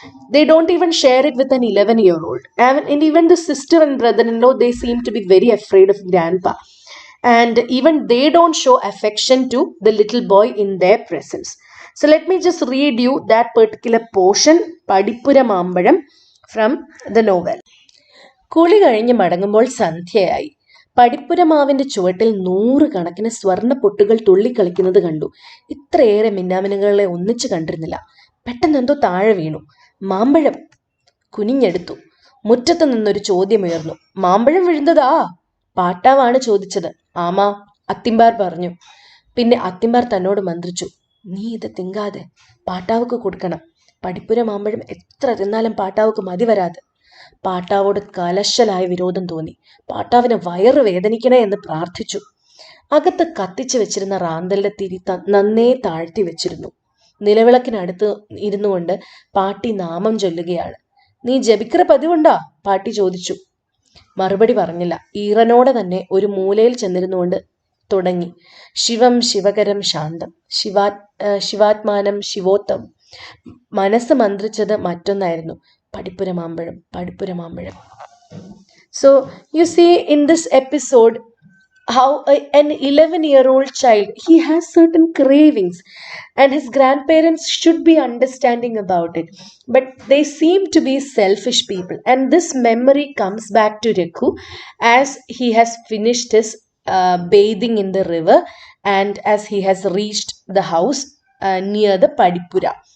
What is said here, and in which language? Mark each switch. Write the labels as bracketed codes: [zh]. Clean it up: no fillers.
[en] They don't even share it with an 11-year-old. And even the sister and brother-in-law, they seem to be very afraid of grandpa. And even they don't show affection to the little boy in their presence. So let me just read you that particular portion, Padipura Mambaram, from the novel. [ml] കുളി കഴിഞ്ഞ് മടങ്ങുമ്പോൾ സന്ധ്യയായി. പടിപ്പുരമാവിന്റെ ചുവട്ടിൽ 100 കണക്കിന് സ്വർണ്ണ പൊട്ടുകൾ തുള്ളിക്കളിക്കുന്നത് കണ്ടു. ഇത്രയേറെ മിന്നാമിനുകളെ ഒന്നിച്ചു കണ്ടിരുന്നില്ല. പെട്ടെന്ന് എന്തോ താഴെ വീണു. മാമ്പഴം. കുനിഞ്ഞെടുത്തു. മുറ്റത്ത് നിന്നൊരു ചോദ്യമുയർന്നു. മാമ്പഴം വീഴുന്നതാ? പാട്ടാവാണ് ചോദിച്ചത്. ആമാ, അത്തിമ്പാർ പറഞ്ഞു. പിന്നെ അത്തിമ്പാർ തന്നോട് മന്ത്രിച്ചു. നീ ഇത് തിങ്കാതെ പാട്ടാവുക്ക് കൊടുക്കണം. പടിപ്പുര മാമ്പഴം എത്ര തിന്നാലും പാട്ടാവുക്ക് മതി വരാതെ. പാട്ടാവോട് കലശലായ വിരോധം തോന്നി. പാട്ടാവിന് വയറ് വേദനിക്കണേ എന്ന് പ്രാർത്ഥിച്ചു. അകത്ത് കത്തിച്ചു വെച്ചിരുന്ന റാന്തലിന്റെ തിരി നന്നേ താഴ്ത്തി വെച്ചിരുന്നു. നിലവിളക്കിനടുത്ത് ഇരുന്നു കൊണ്ട് പാട്ടി നാമം ചൊല്ലുകയാണ്. നീ ജപിക്കറ പതിവുണ്ടാ? പാട്ടി ചോദിച്ചു. മറുപടി പറഞ്ഞില്ല. ഈറനോടെ തന്നെ ഒരു മൂലയിൽ ചെന്നിരുന്നുകൊണ്ട് തുടങ്ങി. [sa] ശിവം ശിവകരം ശാന്തം, ശിവാത്മാനം ശിവോത്തം. [ml] മനസ്സ് മന്ത്രിച്ചത് മറ്റൊന്നായിരുന്നു. പടിപ്പുര മാമ്പഴം, പടിപ്പുര മാമ്പഴം. [en] So you see in this episode how an 11-year-old child, he has certain cravings, and his grandparents should be understanding about it, but they seem to be selfish people. And this memory comes back to Riku as he has finished his bathing in the river, and as he has reached the house near the Padipura.